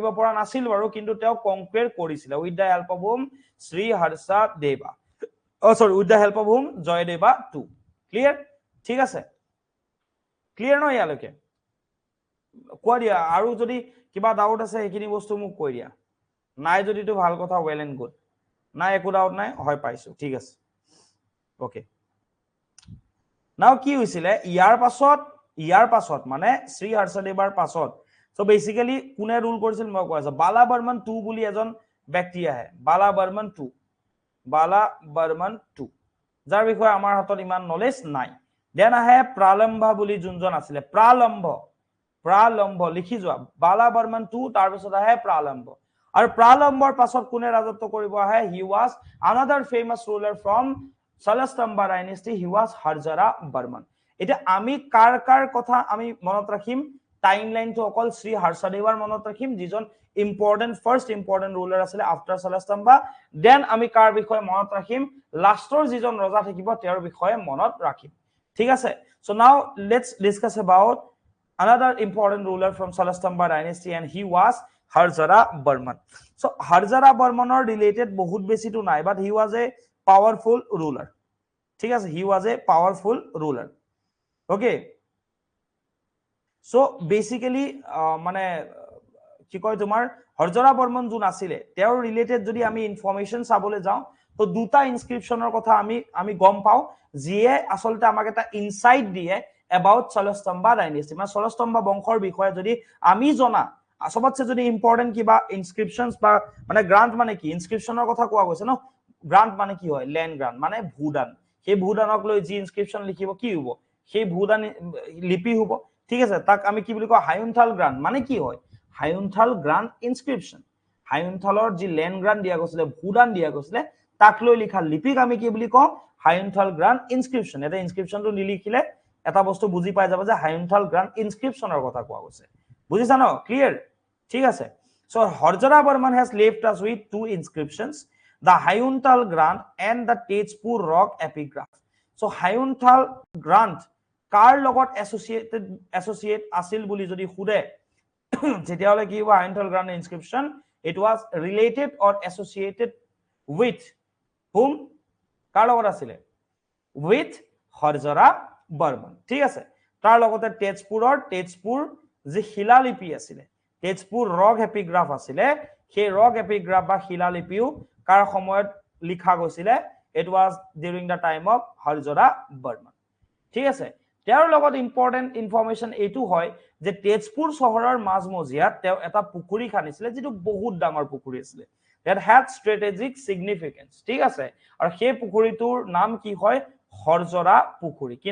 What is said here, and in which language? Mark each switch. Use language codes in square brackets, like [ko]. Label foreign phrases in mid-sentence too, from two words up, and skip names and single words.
[as] পৰা নাছিল বাৰু কিন্তু তেওঁ কনকুৱেৰ কৰিছিল [en] with the help of whom [as] শ্ৰী হৰ্ষদেৱা [en] with the help of whom [as] জয়দেৱা II ক্লিয়াৰ ঠিক আছে ক্লিয়াৰ নহয় ইয়ালৈকে কোৱা দিয়া আৰু যদি কিবা ডাউট আছে এইখিনি বস্তু মোক কৈ দিয়া নাই যদি তো ভাল কথা [en] well and good [as] নাই একো ডাউট নাই হয় পাইছো ঠিক আছে [en] okay now [as] কি হৈছিল ইয়াৰ পাছত মানে শ্ৰী হৰ্ষদেৱাৰ পাছত [en] so basically [as] কোনে ৰুল কৰিছিল মই কৈ আছো বালা বৰ্মন II বুলি এজন ব্যক্তি আহে বালা বৰ্মন II যাৰ বিষয়ে আমাৰ হাতত ইমান নলেজ নাই দেন আহে প্ৰালম্ভা বুলি যোনজন আছিল প্ৰালম্ভ লিখি যোৱা বালা বৰ্মন II তাৰ পিছত আহে প্ৰালম্ভ আৰু প্ৰালম্ভৰ পাছত কোনে ৰাজত্ব কৰিব আহে [en] he was another famous ruler from Salastamba dynasty he was Harjara Burman [as] এটা আমি কাৰ কথা আমি মনত ৰাখিম টাইমলাইনটো অকল শ্ৰী হৰ্ষদেৱৰ মনত ৰাখিম যিজন [en] important first important ruler [as] আছিলে আফটাৰ শালস্তম্ভা দেন আমি কাৰ বিষয়ে মনত ৰাখিম লাষ্টৰ যিজন ৰজা থাকিব তেওঁৰ বিষয়ে মনত ৰাখিম ঠিক আছে [en] so now let's discuss about another important ruler from Salastamba dynasty and he was Harjara Barman so Harjara Barmanor related [as] বহুত বেছি to নাই [en] but he was a powerful ruler [as] ঠিক আছে [en] he was a powerful ruler okay so basically [as] মানে কি কয় তোমাৰ হৰজৰা বৰ্মন যোন আছিলে তেওঁৰ ৰিলেটেড যদি আমি ইনফৰমেশন চাবলৈ যাওঁ তো দুটা ইনস্ক্ৰিপশনৰ কথা আমি গম পাও যিয়ে আসলতে আমাক এটা ইনসাইট দিয়ে [en] about Salastamba dynasty [as] মানে Salastamba বংশৰ বিষয়ে যদি আমি জনা সবতছে যদি ইম্পৰ্টেন্ট কিবা ইনস্ক্ৰিপশনস বা মানে গ্ৰান্ট মানে কি ইনস্ক্ৰিপশনৰ কথা কোৱা গৈছে ন গ্ৰান্ট মানে কি হয় [en] land grant [as] মানে ভূদান সেই ভূদানক লৈ যি ইনস্ক্ৰিপশন লিখিব কি হ'ব সেই ভূদান লিপি হ'ব ঠিক আছে তাক আমি কি বুলি কয় হায়ুনথাল গ্ৰান্ট মানে কি হয় হায়ুনথাল গ্ৰান্ট ইনস্ক্ৰিপশন হায়ুনথালৰ যি [en] land grant [as] দিয়া গৈছিল ভূদান দিয়া গৈছিল তাক লৈ লিখা লিপিক আমি কি বুলি কওঁ হায়ুনথাল গ্ৰান্ট ইনস্ক্ৰিপশন এটা ইনস্ক্ৰিপশনটো নিলিখিলে এটা বস্তু বুজি পাই যাব যে হায়ুনথাল গ্ৰান্ট ইনস্ক্ৰিপশনৰ কথা কোৱা গৈছে বুজিছা ন ক্লিয়াৰ ঠিক আছে [en] so Harjara Barman has left us with two inscriptions the Hayuntal Grant and the Tejpur rock epigraph so Hayuntal Grant [as] কাৰ লগত [en] associate [as] আছিল বুলি যদি খুদে যেতিয়ালে কি হ'ব [en] Hayuntal Grant inscription it was related or associated with whom [as] কাৰ লগত আছিল [en] with Harjara Barman [as] ঠিক আছে তাৰ লগতে তেজপুৰ যে শিলালিপি আছিল তেজপুৰ [en] rock epigraph [as] আছিল সেই ৰক এপিগ্ৰাফ বা শিলালিপিও কাৰ সময়ত লিখা গৈছিল [en] it was during the time of Harjara Barman [as] ঠিক আছে তেওঁৰ লগত [en] important information [as] এটো হয় যে তেজপুৰ চহৰৰ মাজমজিয়াত তেওঁ এটা পুখুৰী খানিছিল যেটো বহুত ডাঙৰ পুখুৰী আছিল [en] that had strategic [as] significance ঠিক আছে আৰু সেই পুখুৰীটোৰ নাম কি হয় হৰজৰা পুখুৰী কি